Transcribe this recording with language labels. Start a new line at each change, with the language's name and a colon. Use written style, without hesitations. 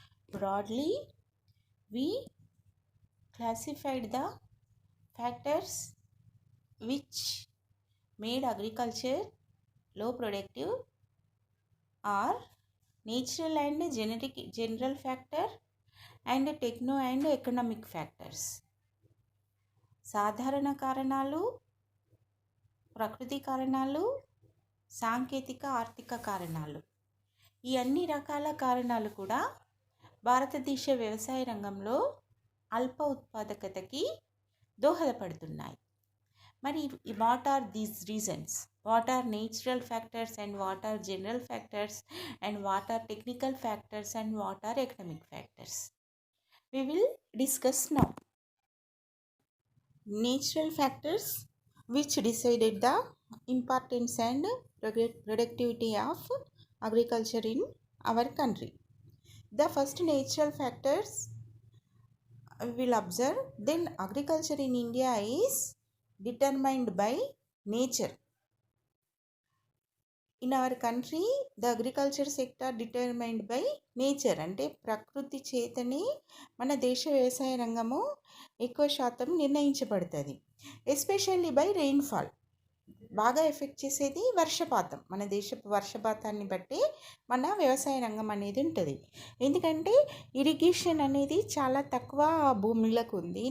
English: Broadly, we classified the factors which made agriculture low productive are natural and general factor and techno and economic factors.
Telugu: సాధారణ కారణాలు, ప్రకృతి కారణాలు, సాంకేతిక ఆర్థిక కారణాలు. ఈ అన్ని రకాల కారణాలు కూడా భారతదేశ వ్యవసాయ రంగంలో అల్ప ఉత్పాదకతకి దోహదపడుతున్నాయి.
English: మరి what are these reasons? What are natural factors and what are general factors and what are technical factors and what are economic factors? We will discuss now. Natural factors which decided the importance and productivity of agriculture in our country. The first natural factors we will observe. Then agriculture in India is determined by nature. In our country, the agriculture sector determined by nature.
Telugu: అంటే ప్రకృతి చేతనే మన దేశ వ్యవసాయ రంగము ఎక్కువ శాతం నిర్ణయించబడుతుంది.
English: Especially by rainfall.
Telugu: బాగా ఎఫెక్ట్ చేసేది వర్షపాతం. మన దేశపు వర్షపాతాన్ని బట్టి మన వ్యవసాయ రంగం అనేది ఉంటుంది. ఎందుకంటే ఇరిగేషన్ అనేది చాలా తక్కువ భూములకు ఉంది.